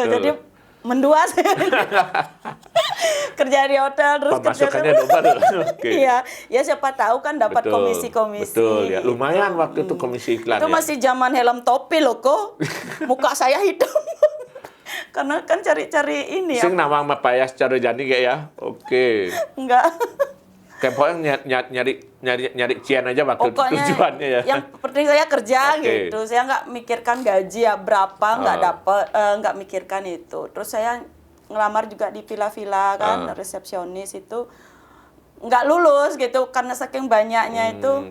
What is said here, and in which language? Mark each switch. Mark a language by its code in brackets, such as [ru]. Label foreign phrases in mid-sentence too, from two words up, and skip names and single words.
[id] Jadi mendua saya. Kerja di hotel terus pemasukannya double. Okay. Iya, ya siapa tahu kan dapat komisi-komisi. Betul ya. Gitu. Lumayan waktu itu komisi iklan. Itu masih zaman helm topi loh kok. Muka saya hitam. Karena kan cari-cari ini ya. [ban] Sing nawang mapayas [id] cara jadi kayak ya. Oke. Enggak. Kayak pokoknya nyari cian aja waktu tujuannya ya. Yang penting saya kerja gitu. Saya nggak mikirkan gaji ya berapa, nggak dapat, nggak mikirkan itu. Terus saya ngelamar juga di villa-villa kan, resepsionis itu nggak lulus gitu karena saking banyaknya itu.